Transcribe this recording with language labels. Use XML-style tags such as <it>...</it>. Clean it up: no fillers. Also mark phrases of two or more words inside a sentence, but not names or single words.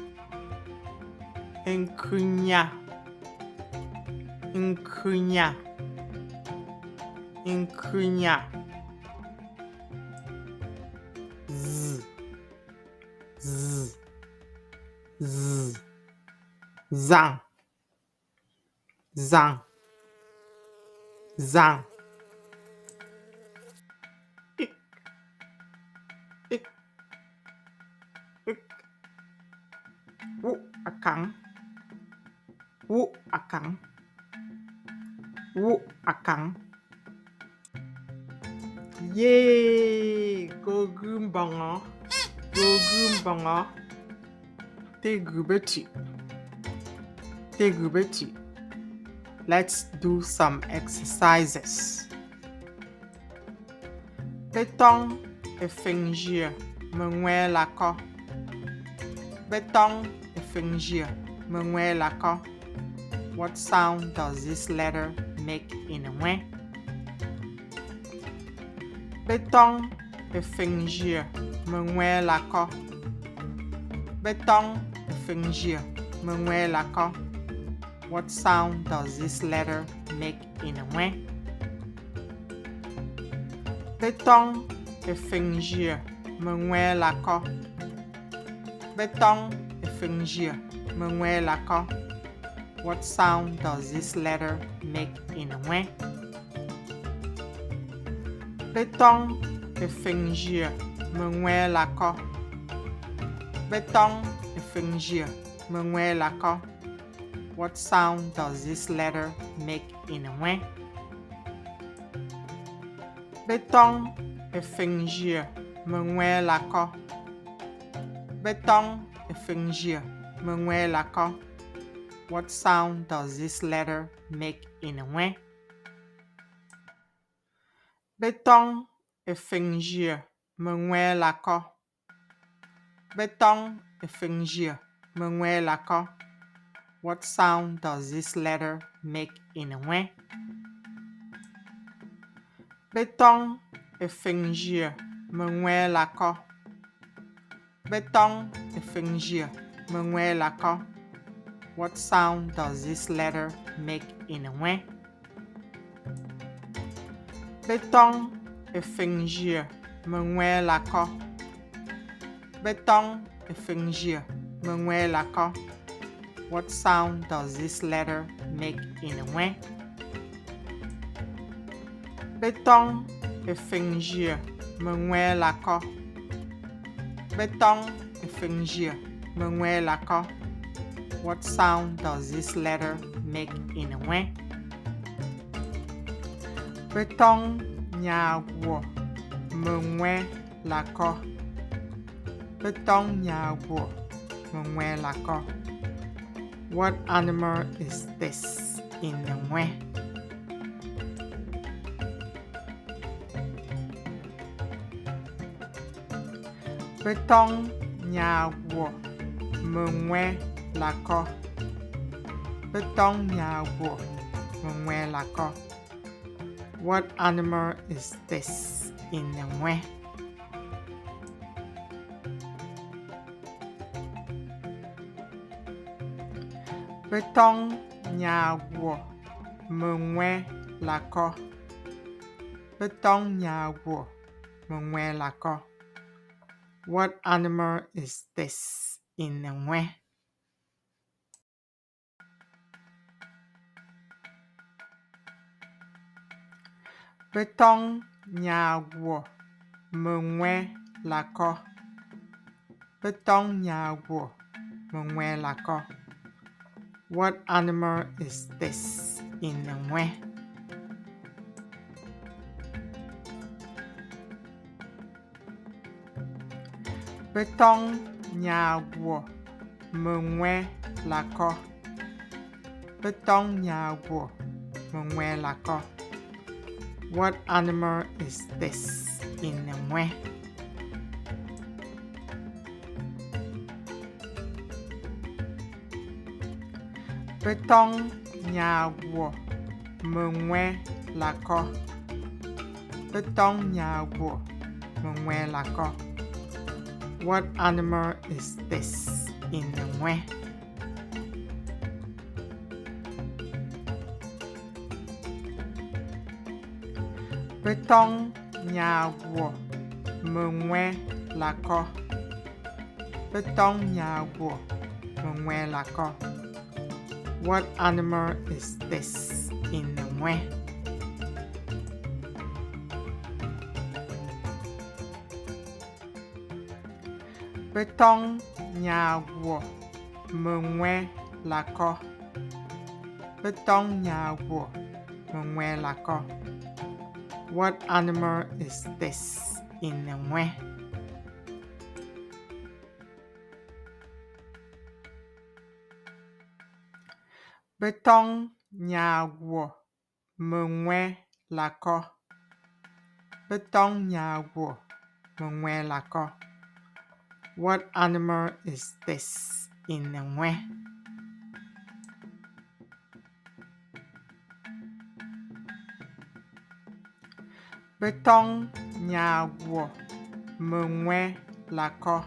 <nwe>nkunya, nkunya, nkunya, z, z, z, zang, zang, zang, ik, ik, ik, wu akang, wu akang, wu akang, yay, gogumbanga, gogumbanga, tegubeti, tegubeti.</nwe> <en>Let's do some exercises.</en> <nwe>Betong efingir Nweh lako. Betong efingir Nweh lako.</nwe> <en>What sound does this letter make in Nweh?</en> <nwe>Betong efingir Nweh lako. Betong efingir Nweh lako.</nwe> <en>What sound does this letter make in Nweh?</en> <nwe>Betong efingir Nweh lako. Betong efingir Nweh lako.</nwe> <en>What sound does this letter make in Nweh?</en> <nwe>Betong efingir Nweh lako. Betong efingir Nweh lako.</nwe> <en>What sound does this letter make in Nweh?</en> <nwe>Betong efingir Nweh lako. Betong efingir Nweh lako.</nwe> <en>What sound does this letter make in Nweh?</en> <nwe>Betong efingir Nweh lako. Betong efingir Nweh lako.</nwe> <en>What sound does this letter make in Nweh?</en> <nwe>Betong efingir Nweh lako. Betong efingir Nweh lako.</nwe> <en>What sound does this letter make in Nweh?</en> <nwe>Betong efingir Nweh lako. Betong efingir Nweh lako.</nwe> <en>What sound does this letter make in Nweh?</en> <nwe>Betong efingir Nweh lako. Betong efingir Nweh lako.</nwe> <en>What sound does this letter make in Nweh?</en> <nwe>Betong nyagwo Nweh lako. Betong nyagwo Nweh lako.</nwe> <en>What animal is this in Nweh?</en> <nwe>Betong nyagwo Nweh lako. Betong nyagwo Nweh lako.</nwe> <en>What animal is this in Nweh?</en> <nwe>Betong nyagwo Nweh lako. Betong nyagwo Nweh lako.</nwe> <en>What animal is this in Nweh?</en> <nwe>Betong nyagwo Nweh lako. Betong nyagwo Nweh lako.</nwe> <en>What animal is this in Nweh?</en> <nwe>Betong nyagwo Nweh lako. Betong nyagwo Nweh lako.</nwe> <en>What animal is this in Nweh?</en> <nwe>Betong nyagwo Nweh lako. Betong nyagwo Nweh lako.</nwe> <en>What animal is this in Nweh?</en> <nwe>Betong nyagwo Nweh lako. Betong nyagwo Nweh lako.</nwe> <en>What animal is this in Nweh?</en> <nwe>Betong nyagwo Nweh lako. Betong nyagwo Nweh lako.</nwe> <en>What animal is this in Nweh?</en> <nwe>Betong nyagwo Nweh lako. Betong nyagwo Nweh lako.</nwe> <en>What animal is this in Nweh?</en> <nwe>Betong nyagwo Nweh lako.</nwe>